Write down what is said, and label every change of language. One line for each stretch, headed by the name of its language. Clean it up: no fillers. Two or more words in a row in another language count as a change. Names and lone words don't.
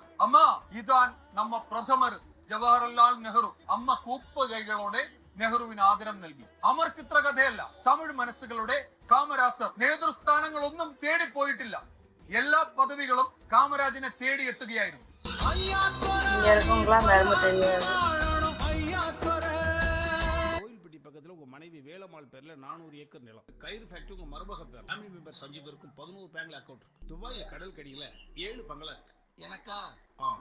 Tamil: அம்மா, இதான் நம்ம பிரதமர் ஜவஹர்லால் நேரு.
Malayalam: അമ്മ കൂപ്പ് കൈകളോടെ നെഹ്റുവിന് ആദരം നൽകി. അമർ ചിത്രകഥയല്ല, തമിഴ് മനസ്സുകളുടെ കാമരാസർ. നേതൃസ്ഥാനങ്ങളൊന്നും തേടിപ്പോയിട്ടില്ല. എല്ലാ പദവികളും കാമരാജിനെ തേടിയെത്തുകയായിരുന്നു.
Tamil: இங்க இருக்கவங்களாம் நிலைமை தெரியாது. கோயில்பட்டி பக்கத்தில் உங்கள் மனைவி வேலம்மாள் பேரில் 400 ஏக்கர் நிலம். கயிறு ஃபேக்டரி உங்கள் மருமக பேர்.
English: family members
Tamil: 5 பேருக்கும் 11 பேங்க்ல அக்கௌண்ட் இருக்கு. துபாயில் கடல் கடியில் 7 பங்களா இருக்கு. எனக்கா? ஆமாம்